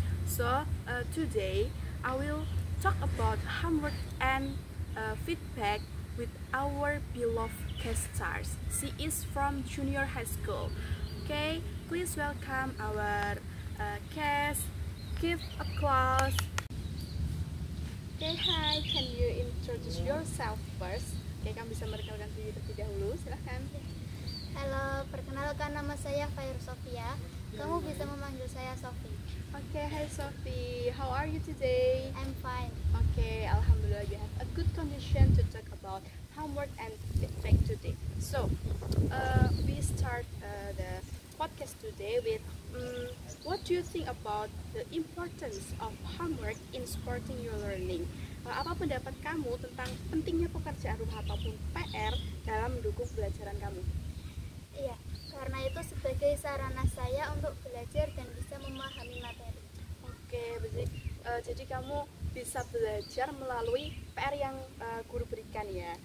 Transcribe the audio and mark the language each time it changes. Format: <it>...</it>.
<en>So today I will talk about homework and feedback with our beloved guest stars. She is from junior high school. Okay, please welcome our guest. Give applause. Okay, hi, can you introduce yourself first?</en> <id>Oke, kamu bisa memperkenalkan diri terlebih dahulu, silahkan. Halo, perkenalkan nama saya Fair Sofia. Kamu bisa memanggil saya Sofi.</id> <en>Oke, hi Sophie, how are you today? I'm fine. Okay, alhamdulillah you have a good condition to talk about homework and feedback today. So, we start the podcast today with what do you think about the importance of homework in supporting your learning?</en> <id>Apa pendapat kamu tentang pentingnya pekerjaan rumah ataupun PR dalam mendukung pembelajaran kamu? Iya, karena itu sebagai sarana saya untuk belajar dan bisa memahami materi. Oke, jadi kamu bisa belajar melalui PR yang guru berikan ya?</id>